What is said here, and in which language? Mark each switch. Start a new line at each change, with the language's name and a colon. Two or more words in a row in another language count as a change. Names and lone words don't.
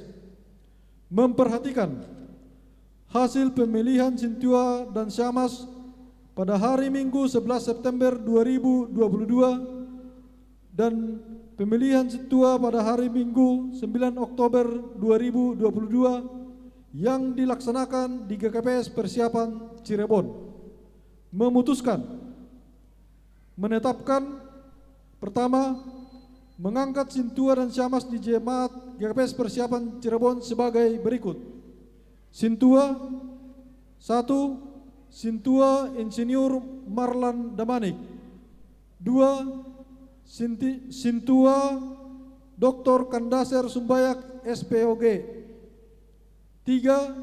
Indonesian: Memperhatikan hasil pemilihan Sintua dan Syamas pada hari Minggu 11 September 2022 dan pemilihan Sintua pada hari Minggu 9 Oktober 2022 yang dilaksanakan di GKPS Persiapan Cirebon. Memutuskan menetapkan, pertama, mengangkat Sintua dan Syamas di jemaat GKPS Persiapan Cirebon sebagai berikut. Sintua 1. Sintua Insinyur Marlan Damanik. 2. Sintua Dr. Kandaser Sumbayak SPOG. 3.